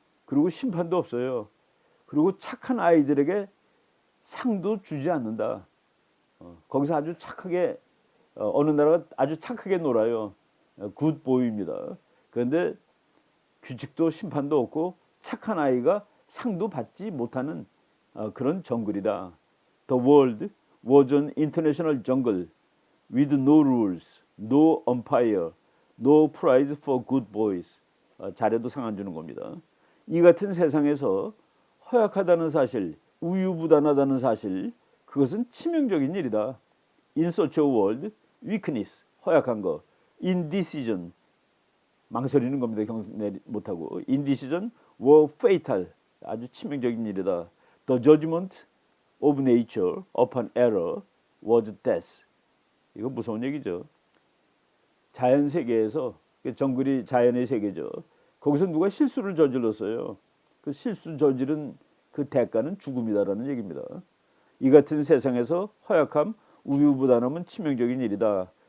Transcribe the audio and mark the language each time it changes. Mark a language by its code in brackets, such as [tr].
[ko] 그리고 심판도 없어요. 그리고 착한 아이들에게 상도 주지 않는다. 거기서 아주 착하게 어느 나라가 아주 착하게 놀아요. 굿보이입니다. 그런데 규칙도 심판도 없고 착한 아이가 상도 받지 못하는 그런 정글이다. [en] The world was an international jungle with no rules, no umpire, no prize for good boys. [ko] 잘해도 상 안 주는 겁니다. 이 같은 세상에서 허약하다는 사실, 우유부단하다는 사실, 그것은 치명적인 일이다. [en] In such a world, weakness, [ko] 허약한 거, [en] indecision, [ko] 망설이는 겁니다. 경내 못하고, [en] indecision were fatal, [ko] 아주 치명적인 일이다. [en] The judgment of nature upon error was death. [ko] 이거 무서운 얘기죠. 자연 세계에서 정글이 자연의 세계죠. 거기서 누가 실수를 저질렀어요. 그 실수 저지른 그 대가는 죽음이다라는 얘기입니다. 이 같은 세상에서 허약함, 우유부단함은 치명적인 일이다.